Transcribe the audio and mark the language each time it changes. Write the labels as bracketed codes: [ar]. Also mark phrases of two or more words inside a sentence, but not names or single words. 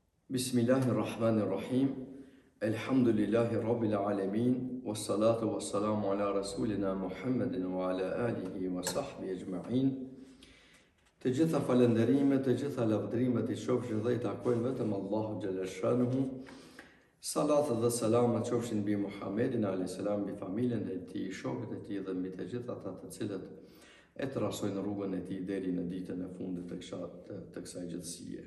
[ar] بسم الله الرحمن الرحيم. الحمد لله رب العالمين. والصلاة والسلام على رسولنا محمد وعلى آله وصحبه أجمعين. [sq] Të gjitha falënderimet, të gjitha lavdrimet i qofshin dhe i takojnë vetëm Allahu [ar] جل شأنه. [sq] Salat dhe salamat qofshin mbi Muhammedin [ar] عليه السلام, [sq] mbi familjen e tij, shokët e tij dhe mbi të gjithë ata të cilët e trasojnë rrugën e tij deri në ditën e fundit të kësaj gjithësie.